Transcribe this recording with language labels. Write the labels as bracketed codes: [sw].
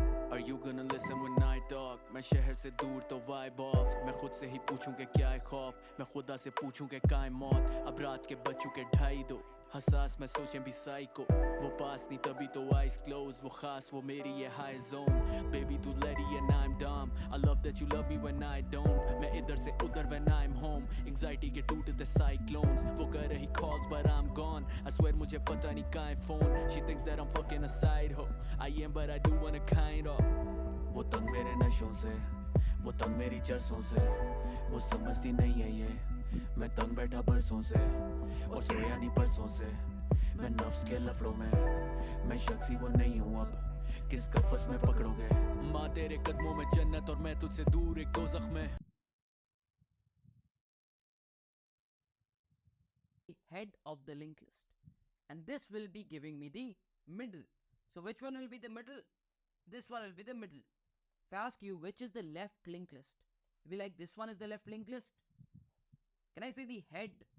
[en] Are you gonna listen when I talk? [hi] मैं शहर से दूर तो [en] vibe off, [hi] मैं खुद से ही पूछूं कि क्या है खौफ, मैं खुदा से पूछूं कि क्या है मौत। अब रात के बज चुके 2:30, हसास मैं सोचें भी साइको, वो पास नहीं तभी तो [en] eyes close, [hi] वो खास वो मेरी ये [en] high zone। Baby तू lady and I'm dumb, I love that you love me when I don't, [hi] मैं इधर से उधर [en] when I'm home, anxiety [hi] के टूटते [en] cyclones, [hi] वो कर रही [en] calls but I'm gone, I swear [hi] मुझे पता नहीं कहाँ है [en] phone, she thinks that I'm fucking a side hoe, I am but I do wanna kind of। [hi] वो तंग मेरे नशों से, वो तंग मेरी चरसों से, वो समझती नहीं है ये, मैं तंग बैठा बरसों से, और सोया नहीं परसों से, मैं नफ्स के लफड़ों में, मैं शख्सी वो नहीं हूँ अब, किस कफस में पकड़ोगे। माँ तेरे कदमों में जन्नत और मैं तुझसे दूर एक दोज़ख में। [en] Head of the linked list, and this will be giving me the middle. So which one will be the middle? This one will be the middle. If I ask you which is the left linked list, you'll be like, this one is the left linked list. Can I say the head?